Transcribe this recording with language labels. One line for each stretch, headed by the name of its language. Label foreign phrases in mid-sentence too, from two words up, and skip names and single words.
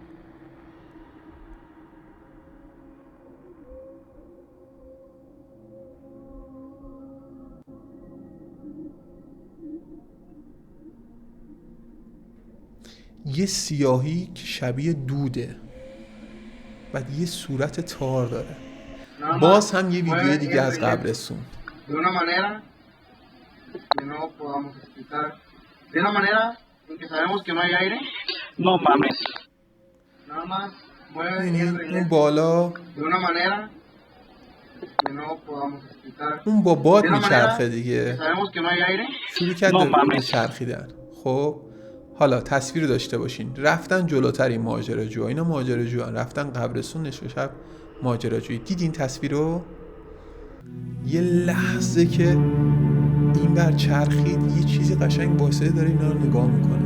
Persian: یه سیاهی که شبیه دوده، بعد یه صورت تار داره. باز هم یه ویدیو دیگه از قبرستون.
Spanish: De una manera que no podamos explicar. De una manera en que sabemos que no hay aire. No mames. Nada más mueve
Persian: اون بالا
Spanish: de una manera que no podamos explicar.
Persian: اون با باد میچرخه دیگه.
Spanish: Sabemos que no hay aire.
Persian: شروع کرد به چرخیدن. خب حالا تصویر داشته باشین. رفتن جلوتر این ماجراجوها. اینا ماجراجوان. رفتن قبرستون نصف شب ماجراجویی. دیدین تصویر رو؟ یه لحظه که این بر چرخید یه چیزی قشنگ واسه داره اینا رو نگاه میکنه.